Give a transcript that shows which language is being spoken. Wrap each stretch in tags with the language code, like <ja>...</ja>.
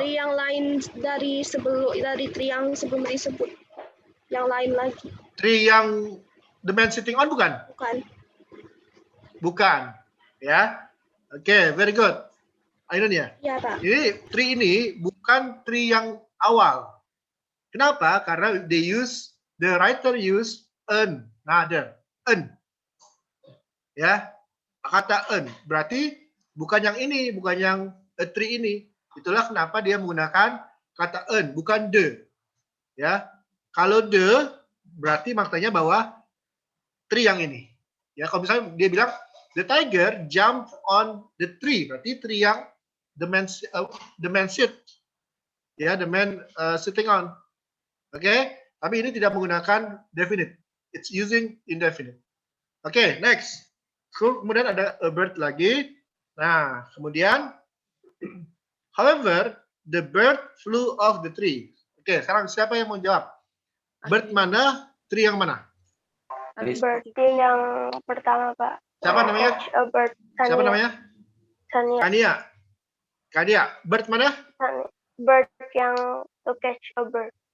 <id>Tree yang lain dari tree yang sebelum disebut. Yang lain lagi.</id> <en>Tree yang the man sitting on bukan?</en> <id>Bukan. Bukan. Ya. Oke,</id> <en>very good.</en> <id>Ainun ya? Ya, Pak. Ini tree ini bukan tree yang awal. Kenapa?</id> <en>Karena the writer use another.</en> <id>Ya. Kata berarti bukan yang ini, bukan yang a tree ini. Itulah kenapa dia menggunakan kata bukan the. Ya. Kalau the berarti maknanya bahwa tree yang ini. Ya, kalau misalnya dia bilang</id> <en>the tiger jumped on the tree, berarti tree yang the man sit. Ya, the man sitting on.</en> <id>Oke, tapi ini tidak menggunakan definite.</id> <en>It's using indefinite. Oke, next.</en> <id>Kemudian ada a bird lagi.</id> <en>Nah, kemudian however, the bird flew off the tree.</en> <id>Oke, sekarang siapa yang mau jawab? Bird mana? Tree yang mana? Bird yang pertama, Pak. Siapa namanya?</id> <en>Catch a bird. Kania.</en> <id>Siapa namanya? Kania. Kania. Bird mana? Bird yang</id> <en>to catch a bird.</en>